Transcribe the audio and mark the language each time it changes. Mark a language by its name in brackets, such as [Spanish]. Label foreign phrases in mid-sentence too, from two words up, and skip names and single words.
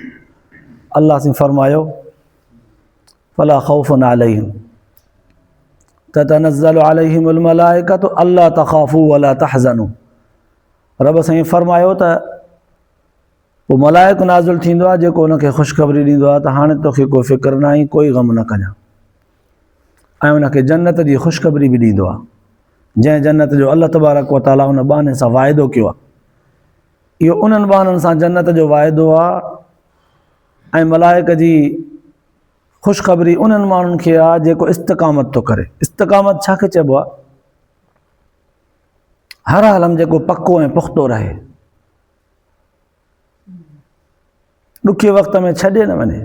[Sindhi] अल्लाह से फरमायो [Arabic] فلا خوف عليهم تتنزل عليهم الملائكة ألا تخافوا ولا تحزنوا. [Sindhi] रब साईं फरमायो त पोइ मलाइक नाज़िल थींदो आहे जेको उनखे ख़ुशख़बरी ॾींदो आहे त हाणे तोखे कोई फ़िक्र न आई, कोई ग़म न कजां। ऐं उनखे जन्नत जी ख़ुशख़बरी बि ॾींदो आहे, जंहिं जन्नत जो [Arabic] الله تبارك وتعالى [Sindhi] उन बाने सां वाइदो कयो आहे। इहो उन्हनि बाननि सां जन्नत जो वाइदो आहे। ऐं मलाइक जी ख़ुशख़बरी उन्हनि माण्हुनि खे आहे जेको इस्तिक़ामत थो करे। इस्तिक़ामत छा खे चइबो आहे? हर हाल में जेको पको ऐं पुख़्तो रहे, ॾुखे वक़्त में छॾे न वञे।